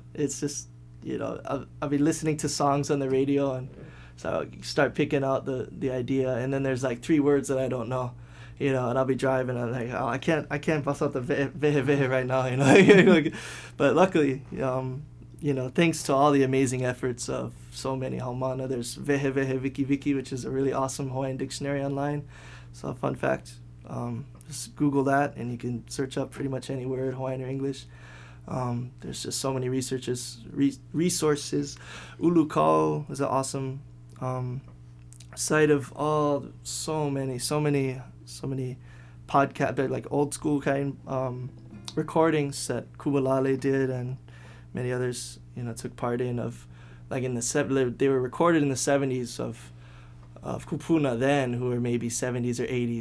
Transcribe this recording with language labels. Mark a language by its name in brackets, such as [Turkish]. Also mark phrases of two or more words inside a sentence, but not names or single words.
[English] It's just, you know, I'll be listening to songs on the radio, and so I'll start picking out the idea, and then there's like 3 words that I don't know, you know, and I'll be driving, and I'm like, oh, I can't bust out the vehe right now, you know. But luckily, you know, thanks to all the amazing efforts of so many haumana, there's vehe wiki wiki, which is a really awesome Hawaiian dictionary online. So fun fact, just Google that, and you can search up pretty much any word, Hawaiian or English. There's just so many resources. Ulukau is an awesome site of so many podcast, like old school kind recordings that Kubalale did, and many others, you know, took part in, of like in the they were recorded in the 70s of kupuna then, who were maybe 70s or 80s.